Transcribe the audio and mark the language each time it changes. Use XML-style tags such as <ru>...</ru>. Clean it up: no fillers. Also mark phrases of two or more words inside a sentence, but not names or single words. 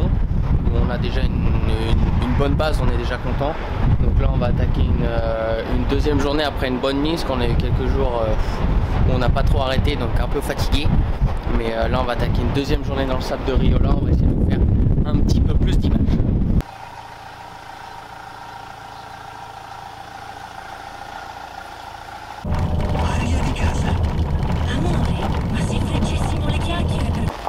<fr>Où on a déjà une bonne base, on est déjà content. Donc là on va attaquer une deuxième journée après une bonne mise, qu'on a eu quelques jours où on n'a pas trop arrêté, donc un peu fatigué. Mais là on va attaquer une deuxième journée dans le sable de Riola, on va essayer de vous faire un petit peu plus d'images.</fr> <it>Aria di casa. Amore, ma se freggessimo le chiacchiere per...</it>